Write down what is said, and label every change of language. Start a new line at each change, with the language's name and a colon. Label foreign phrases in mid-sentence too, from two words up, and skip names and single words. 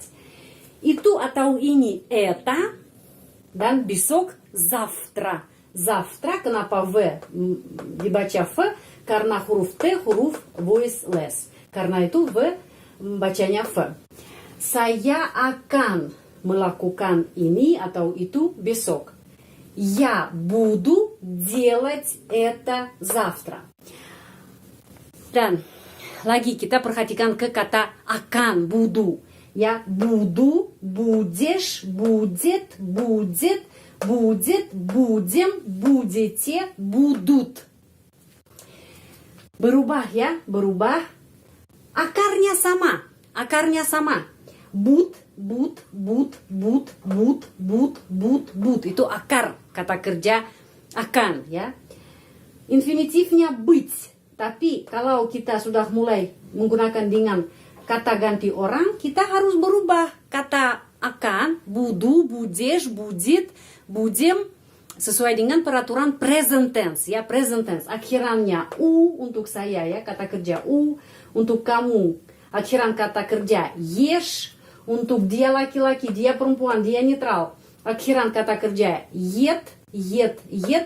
Indonesian: Itu atau ini это, dan besok завтра.
Russian: Завтра,
Indonesian: kenapa V dibaca F? Karena huruf T huruf voiceless. Karena itu V bacanya F. Saya akan melakukan ini atau itu besok.
Russian: Я буду делать это завтра.
Indonesian: Dan lagi kita perhatikan ke kata akan,
Russian: буду. Я буду, будешь, будет, будем, будете, будут.
Indonesian: Berubah ya, berubah. Akarnya sama. But. Itu akar kata kerja akan ya. Infinitifnya быть. Tapi kalau kita sudah mulai menggunakan dengan kata ganti orang, kita harus berubah kata akan,
Russian: буду, будешь, будет, будем,
Indonesian: sesuai dengan peraturan
English: present tense
Indonesian: ya,
English: present tense.
Indonesian: Akhirannya u untuk saya ya, kata kerja u, untuk kamu akhiran kata kerja ешь, Untuk dia laki-laki, dia perempuan, dia netral. Akhiran kata kerja yet, yet, yet.